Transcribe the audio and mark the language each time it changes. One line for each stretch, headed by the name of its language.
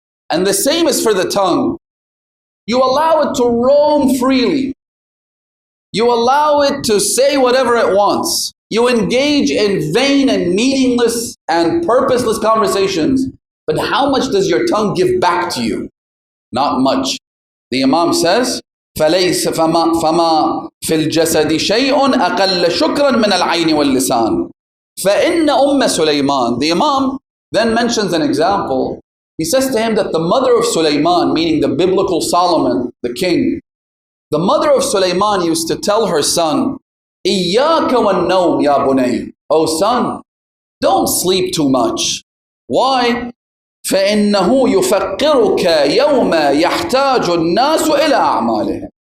English: And the same is for the tongue. You allow it to roam freely. You allow it to say whatever it wants. You engage in vain and meaningless and purposeless conversations. But how much does your tongue give back to you? Not much. The Imam says,
Arabic: فَلَيْسَ فَمَا فِي الْجَسَدِ شَيْءٌ أَقَلَّ شُكْرًا مِنَ الْعَيْنِ وَاللِّسَانِ فَإِنَّ أُمَّ سُلَيْمَانَ.
English: The Imam then mentions an example. He says to him that the mother of Sulaiman, meaning the biblical Solomon, the king, the mother of Sulaiman used to tell her son,
Arabic: إِيَّاكَ وَالنَّوْمِ يَا بُنَيْ.
English: Oh son, don't sleep too much. Why?
Arabic: فَإِنَّهُ يُفَقِّرُكَ يَوْمَ يَحْتَاجُ النَّاسُ إِلَىٰ أَعْمَالِهِمْ.